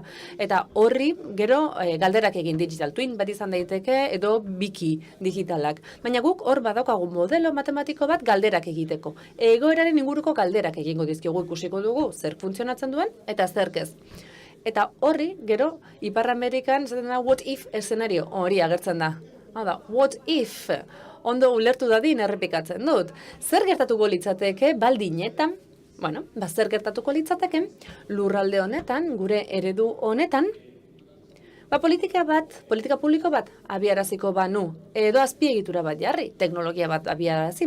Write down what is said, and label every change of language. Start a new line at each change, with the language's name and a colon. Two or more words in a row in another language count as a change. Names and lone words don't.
Basque: Eta horri gero galderak egin
English: digital twin
Basque: bat izan daiteke edo biki digitalak. Baina guk hor badaukagu modelo matematiko bat galderak egiteko. Egoeraren inguruko galderak egingo dizkigu, ikusiko dugu zer funtzionatzen duen eta zerk ez. Eta horri, gero, Ipar Amerikan zaten da
English: what if
Basque: eszenario hori agertzen da. Hau da,
English: what if,
Basque: ondo ulertu dadin errepikatzen dut. Zer gertatuko litzateke baldin eta Bueno, zer gertatuko litzateke, lurralde honetan, gure eredu honetan, politika publiko bat abiaraziko banu, edo azpiegitura bat jarri, teknologia bat abiarazi.